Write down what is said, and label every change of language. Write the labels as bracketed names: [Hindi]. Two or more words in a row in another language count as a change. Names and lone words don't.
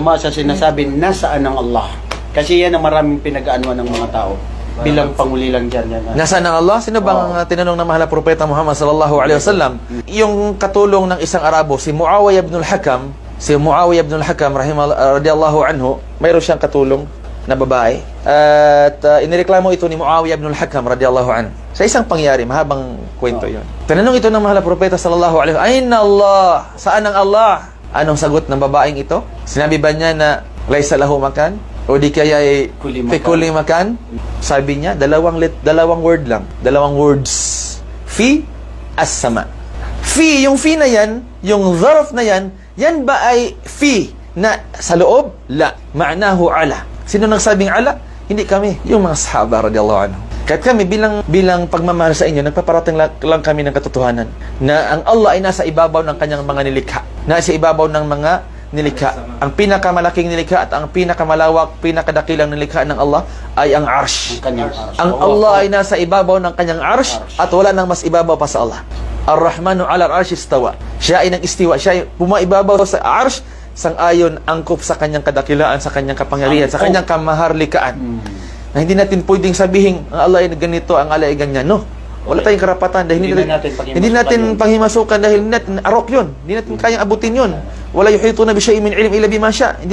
[Filipino] tama sa sinasabi, nasaan ang Allah? Kasi yan ang maraming pinag-aanuan ng mga tao. Bilang panguli lang dyan. Nasaan ang Allah? Sino bang tinanong ng mahal na propeta Muhammad [Arabic] صلى الله عليه وسلم? [Filipino] Yung katulong ng isang Arabo, si Muawiyah ibn al-Hakam, [Arabic] رضي الله عنه, [Filipino] mayroon siyang katulong na babae. At inireklamo ito ni Muawiyah ibn al-Hakam [Arabic] رضي الله عنه. [Filipino] Sa isang pangyari, mahabang kwento yon. Tinanong ito ng mahal na propeta [Arabic] صلى الله عليه وسلم, "أين الله? [Filipino] Saan ang Allah?" Anong sagot ng babaeng ito? Sinabi ba niya na [Arabic] ليس له مكان? [Filipino] O di kaya ay [Arabic] في كل مكان? [Filipino] Sabi niya, dalawang word lang. Dalawang words. [Arabic] في السماء. [Filipino] Fi, yung fi na yan, yung zarf na yan, yan ba ay fi na sa loob? [Arabic] لا معناه على. [Filipino] Sino nagsabing ala? Hindi kami. Yung mga sahaba [Arabic] رضي الله عنه. [Filipino] Kahit kami bilang pagmamahal sa inyo, nagpaparating lang kami ng katotohanan na ang Allah ay nasa ibabaw ng kanyang mga nilikha. Nasa ibabaw ng mga nilikha. Ang pinakamalaking nilikha at ang pinakamalawak, pinakadakilang nilikha ng Allah ay ang arsh. Ang Allah ay nasa ibabaw ng kanyang arsh at wala nang mas ibabaw pa sa Allah. [Arabic] الرحمن على العرش استوى. [Filipino] Siya ay nag-istiwa. Siya ay pumaibabaw sa arsh sang-ayon angkop sa kanyang kadakilaan, sa kanyang kapangyarihan, sa kanyang kamaharlikaan. Na hindi natin pwedeng sabihin ang Allah ay ganito, ang Allah ay ganyan. No. Wala tayong karapatan dahil hindi natin panghimasukan dahil hindi natin arok yun. Hindi natin kayang abutin yun. [Arabic] ولا يحيطون بشيء من علم إلا بما شاء'.